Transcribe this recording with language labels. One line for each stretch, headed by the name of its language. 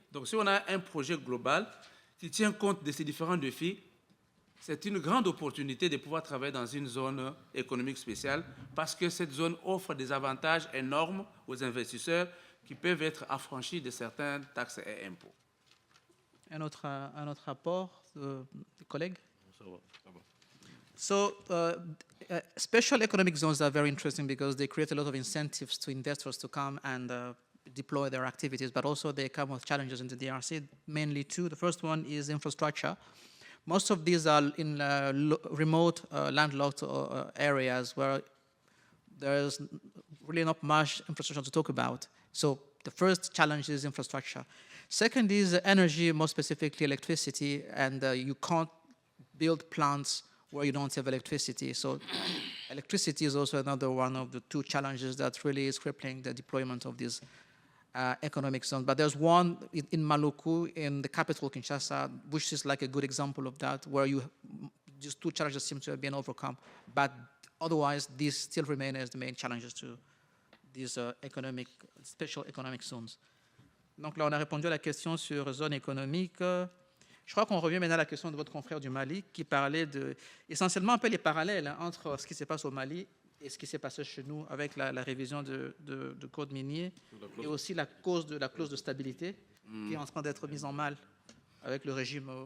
French: Donc si on a un projet global qui tient compte de ces différents défis, c'est une grande opportunité de pouvoir travailler dans une zone économique spéciale parce que cette zone offre des avantages énormes aux investisseurs qui peuvent être affranchis de certaines taxes et impôts. Un autre rapport, collègue? Ça va.
English: So special economic zones are very interesting because they create a lot of incentives to investors to come and deploy their activities, but also they come with challenges in the DRC, mainly two. The first one is infrastructure. Most of these are in remote, landlocked areas where there's really not much infrastructure to talk about. So the first challenge is infrastructure. Second is energy, more specifically electricity, and you can't build plants where you don't have electricity. So electricity is also another one of the two challenges that really is crippling the deployment of these economic zones. But there's one in Maluku, in the capital, Kinshasa, which is like a good example of that, where just two challenges seem to have been overcome. But otherwise, these still remain as the main challenges to these special economic zones.
French: Donc là, on a répondu à la question sur zone économique. Je crois qu'on revient maintenant à la question de votre confrère du Mali qui parlait essentiellement un peu les parallèles entre ce qui se passe au Mali et ce qui s'est passé chez nous avec la révision de code minier et aussi la clause de stabilité qui est en train d'être mise en mal avec le régime.